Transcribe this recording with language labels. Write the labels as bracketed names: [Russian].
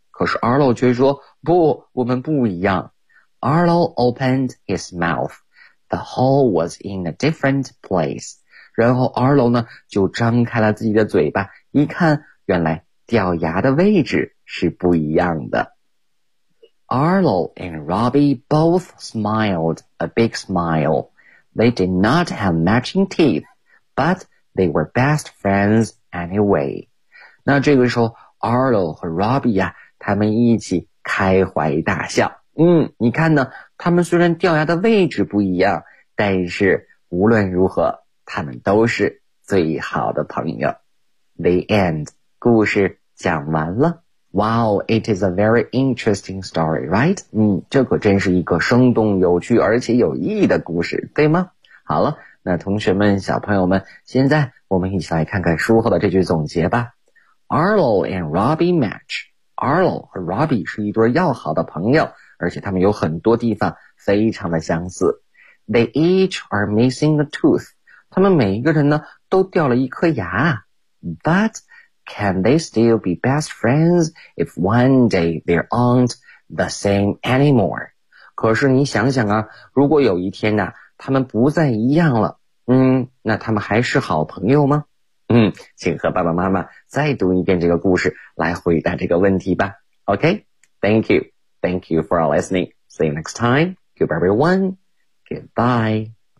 [Chinese] 可是 Arlo 却说，不，我们不一样。 [English] Arlo opened his mouth. The hole was in a different place. [Chinese] 然后 Arlo 呢就张开了自己的嘴巴，一看原来掉牙的位置是不一样的。 [English] Arlo and Robbie both smiled a big smile. They did not have matching teeth, but they were best friends anyway. [Chinese] 那这个时候 Arlo 和 Robbie 啊，他们一起开怀大笑。你看呢，他们虽然掉牙的位置不一样，但是无论如何他们都是最好的朋友。 [English] The end. [Chinese] 故事讲完了。 [English] Wow, it is a very interesting story, right? [Chinese] 这可真是一个生动有趣而且有意义的故事，对吗？好了，那同学们小朋友们，现在我们一起来看看书后的这句总结吧。 [English] Arlo and Robbie match. [Chinese] Arlo 和 Robbie 是一对要好的朋友，而且他们有很多地方非常的相似。 [English] They each are missing a tooth. [Chinese] 他们每一个人呢都掉了一颗牙。 [English] But can they still be best friends if one day their aunt the same anymore. [Chinese] 可是你想想啊，如果有一天呢，他们不再一样了，那他们还是好朋友吗？请和爸爸妈妈再读一遍这个故事，来回答这个问题吧。 [English] Okay, thank you. Thank you for listening. See you next time. Goodbye, everyone. Goodbye.